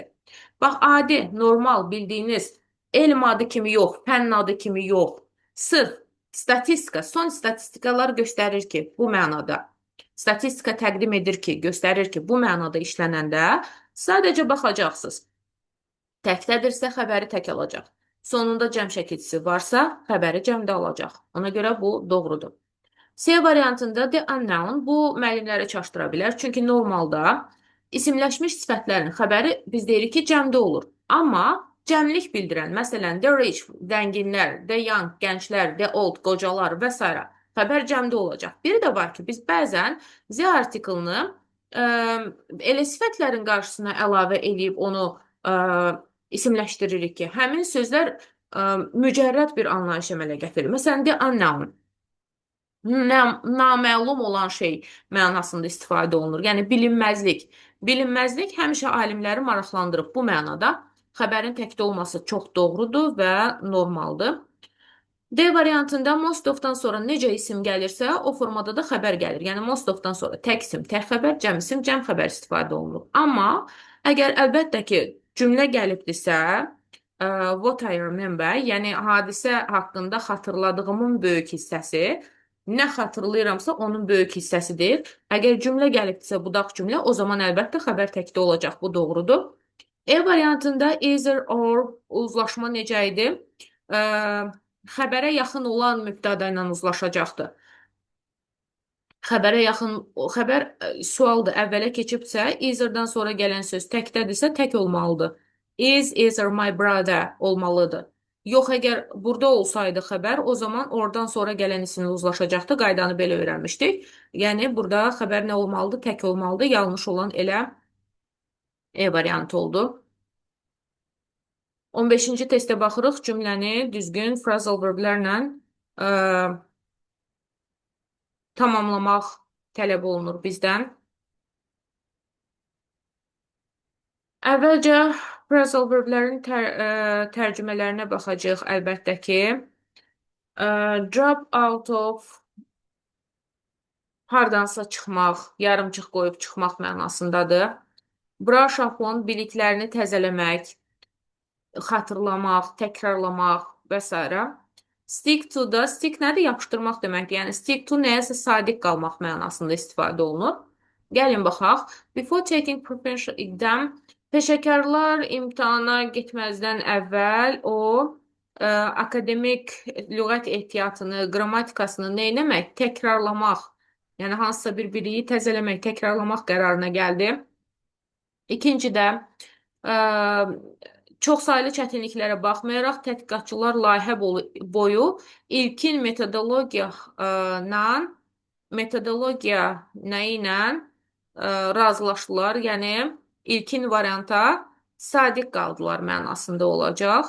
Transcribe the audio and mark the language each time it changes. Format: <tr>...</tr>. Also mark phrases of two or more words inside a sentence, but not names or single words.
<az>Bax, adi, normal, bildiyiniz elm adı kimi yox, fənn adı kimi yox, sırf statistika, son statistikalar göstərir ki, bu mənada. Statistika təqdim edir ki, göstərir ki, bu mənada işlənəndə sadəcə baxacaqsınız. Təkdədirsə, xəbəri tək alacaq. Sonunda cəm şəkilçisi varsa, xəbəri cəmdə alacaq. Ona görə bu doğrudur. C variantında</az> <en>the unknown</en> <az>bu müəllimləri çaşdıra bilər. Çünki normalda isimləşmiş sifətlərin xəbəri biz deyirik ki, cəmdə olur. Amma cəmlik bildirən, məsələn,</az> <en>the rich, zənginlər, the young, gənclər, the old,</en> <az>qocalar və s. xəbər cəmdə olacaq. Biri də var ki, biz bəzən Z artiklını elə sifətlərin qarşısına əlavə edib onu ə, isimləşdiririk ki, həmin sözlər mücərrəd bir anlayış əmələ gətirir. Məsələn,</az> <en>the unknown,</en> <az>naməlum olan şey mənasında istifadə olunur. Yəni bilinməzlik. Bilinməzlik həmişə alimləri maraqlandırıb. Bu mənada xəbərin təkdə olması çox doğrudur və normaldır. D variantında</az> <en>most of-</en> <az>dan sonra necə isim gəlirsə, o formada da xəbər gəlir. Yəni</az> <en>most of-</en> <az>dan sonra tək isim, tək xəbər, cəm isim, cəm xəbər istifadə olunur. Amma əgər əlbəttə ki, cümlə gəlibdirsə,</az> <en>what I remember,</en> <az>yəni hadisə haqqında xatırladığımın böyük hissəsi, nə xatırlayıramsa onun böyük hissəsidir. Əgər cümlə gəlibdirsə, budaq cümlə, o zaman əlbəttə xəbər təkdə olacaq. Bu doğrudur. E variantında</az> <en>either or</en> <az>uzlaşma necə idi? Xəbərə yaxın olan mübtəda ilə uzlaşacaqdır. Xəbərə yaxın, xəbər sualdır, əvvələ keçibsə, either-dan sonra gələn söz təkdədirsə, tək olmalıdır.</az> <en>Is either my brother olmalıdır.</en> <az>Yox, əgər burada olsaydı xəbər, o zaman oradan sonra gələn isimlə uzlaşacaqdı. Qaydanı belə öyrənmişdik. Yəni, burada xəbər nə olmalıdır? Tək olmalıdır. Yanlış olan elə E variantı oldu. 15-ci testə baxırıq, cümləni düzgün</az> <en>phrasal verblərlə</en> <az>tamamlamaq tələb olunur bizdən. Əvvəlcə</az> <en>phrasal verblərin</en> <az>tərcümələrinə baxacağıq əlbəttə ki.</az> <en>Drop out of,</en> <az>hardansa çıxmaq, yarımçıq qoyub çıxmaq mənasındadır.</az> <en>Brush up on,</en> <az>biliklərini təzələmək, xatırlamaq, təkrarlamaq və s.</az> <en>Stick to</en> <az>da, stick nədir? Yapışdırmaq deməkdir. Yəni,</az> <en>stick to</en> <az>nəyəsə sadiq qalmaq mənasında istifadə olunur. Gəlin baxaq.</az> <en>Before taking preferential exam,</en> <az>peşəkarlar imtahana getməzdən əvvəl o akademik lüğət ehtiyatını, qrammatikasını neynəmək? Təkrarlamaq. Yəni, hansısa bir biliyi təzələmək, təkrarlamaq qərarına gəldi. İkincidə, çox saylı çətinliklərə baxmayaraq, tədqiqatçılar layihə boyu ilkin metodologiya nə ilə razılaşdılar, yəni ilkin varianta sadiq qaldılar mənasında olacaq.</az>